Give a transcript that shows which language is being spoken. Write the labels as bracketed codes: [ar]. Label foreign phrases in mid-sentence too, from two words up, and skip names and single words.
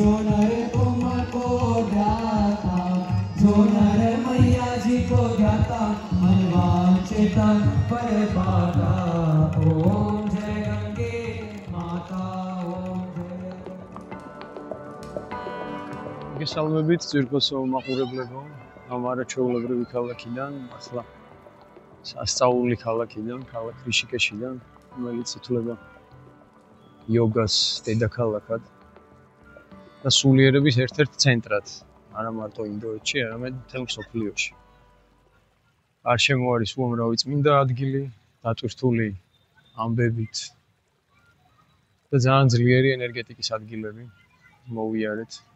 [hi] नर तुमको ध्याता जो नर मैया जी को ध्याता मनवांछित फल पाता ओम जय गंगे माता ओम जय [ka] გესალმებით ძირკოსო მაყურებლებო ამ არაჩვეულებრივი ქალაქიდან ახლა სასწაული ქალაქიდან ქალაქ რიშიკეშიდან რომელიც ითვლება იოგას დედაქალაქად და სულიერების ერთ-ერთ ცენტრად არა მარტო ინდოეთში არამედ მთელ მსოფლიოში გარშემო არის უამრავი წმინდა ადგილი დატვირთული ამბებით და ძალიან ძლიერი ენერგეტიკის ადგილები მოვიარეთ